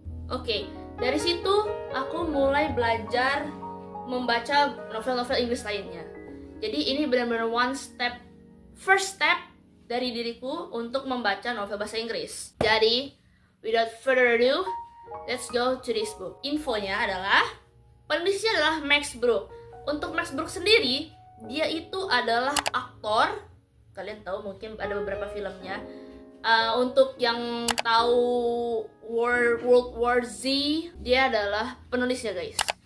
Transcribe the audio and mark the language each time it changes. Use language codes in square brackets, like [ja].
[id] Oke, dari situ aku mulai belajar membaca novel-novel Inggris lainnya. Jadi ini benar-benar [en] first step [id] dari diriku untuk membaca novel bahasa Inggris. [en] Jadi, without further ado, let's go to this book. [id] Infonya adalah, penulisnya adalah Max Brooks. Untuk Max Brooks sendiri, dia itu adalah aktor. Kalian tahu mungkin ada beberapa filmnya. Untuk yang tahu World War Z, dia adalah penulisnya, guys.